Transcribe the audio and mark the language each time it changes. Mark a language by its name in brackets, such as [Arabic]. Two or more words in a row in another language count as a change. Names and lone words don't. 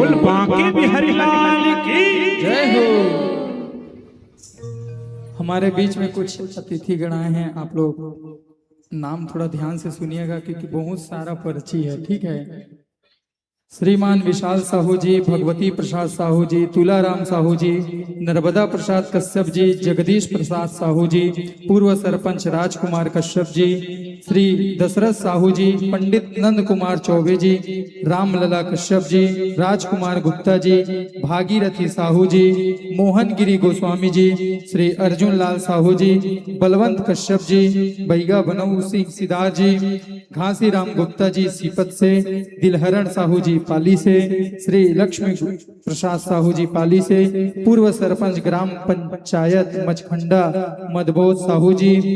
[Hindi] बोल बांके बिहारी लाल की जय हो। हमारे बीच में कुछ अतिथि गण आए हैं, आप लोग नाम थोड़ा ध्यान से सुनिएगा क्योंकि बहुत सारा पर्ची है, ठीक है। श्रीमान विशाल साहू जी, भगवती प्रसाद साहू जी, तुलाराम साहू जी, नर्मदा प्रसाद कश्यप जी, जगदीश प्रसाद साहू जी, पूर्व सरपंच राजकुमार कश्यप जी, श्री दशरथ साहू जी, पंडित नंद कुमार चौबे जी, रामलला कश्यप जी, राजकुमार गुप्ता जी, भागीरथी साहू जी, मोहन गिरी गोस्वामी जी, श्री अर्जुन लाल साहू जी, बलवंत कश्यप जी, बैगा बनऊ सिंह सिदार जी, घासी राम गुप्ता जी सीपत से, दिलहरण साहू जी पाली से, श्री लक्ष्मी प्रसाद साहू जी पाली से, पूर्व सरपंच ग्राम पंचायत मचखंडा मदबोध साहू जी,